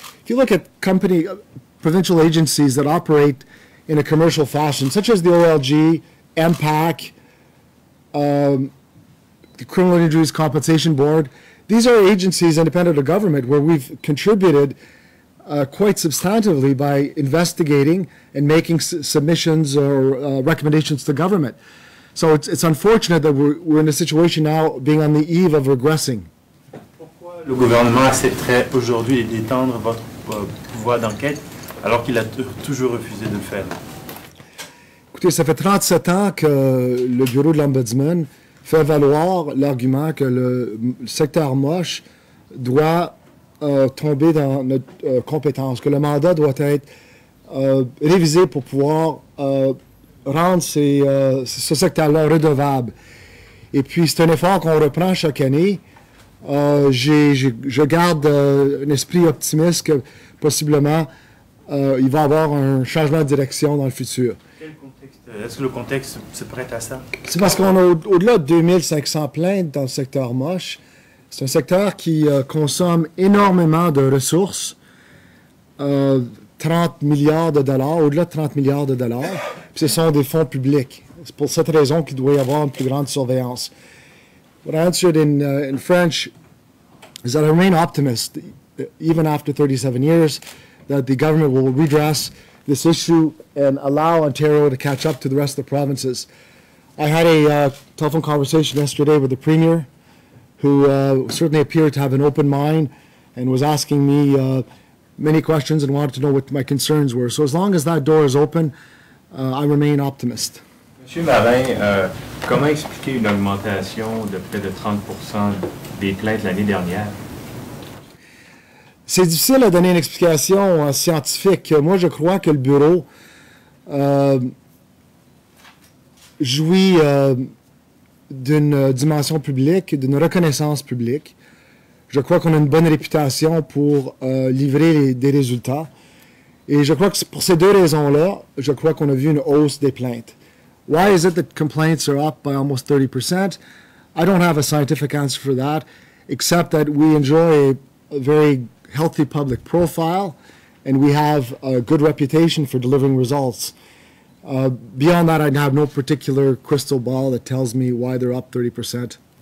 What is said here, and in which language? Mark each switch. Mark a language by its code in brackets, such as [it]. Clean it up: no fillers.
[en] If you look at provincial agencies that operate in a commercial fashion, such as the OLG, MPAC, the Criminal Injuries Compensation Board, these are agencies independent of government where we've contributed quite substantively by investigating and making submissions or recommendations to government. So it's unfortunate that we're in a situation now being on the eve of regressing. [fr] Pourquoi le gouvernement accepterait aujourd'hui d'étendre votre pouvoir d'enquête alors qu'il a toujours refusé de le faire? Écoutez, ça fait 37 ans que le bureau de l'Ombudsman fait valoir l'argument que le secteur MUSH doit tomber dans notre compétence, que le mandat doit être révisé pour pouvoir rendre ce secteur-là redevable. Et puis, c'est un effort qu'on reprend chaque année. Je garde un esprit optimiste que possiblement il va y avoir un changement de direction dans le futur. Est-ce que le contexte se prête à ça? C'est parce qu'on a au-delà de 2500 plaintes dans le secteur MUSH. C'est un secteur qui consomme énormément de ressources, 30 milliards de dollars, au-delà de 30 milliards de dollars. Puis ce sont des fonds publics. C'est pour cette raison qu'il doit y avoir une plus grande surveillance. [en] What I answered in French is that I remain optimist, even after 37 years, that the government will redress this issue and allow Ontario to catch up to the rest of the provinces. I had a telephone conversation yesterday with the Premier, who certainly appeared to have an open mind and was asking me many questions and wanted to know what my concerns were. So as long as that door is open, I remain optimist. [fr] Monsieur Marin, comment expliquer une augmentation de près de 30% des plaintes l'année dernière? C'est difficile à donner une explication scientifique. Moi, je crois que le bureau jouit d'une dimension publique, d'une reconnaissance publique. Je crois qu'on a une bonne réputation pour livrer des résultats. Et je crois que pour ces deux raisons-là, je crois qu'on a vu une hausse des plaintes. [en] Why is it that complaints are up by almost 30%? I don't have a scientific answer for that, except that we enjoy a very healthy public profile, and we have a good reputation for delivering results. Beyond that, I have no particular crystal ball that tells me why they're up 30%.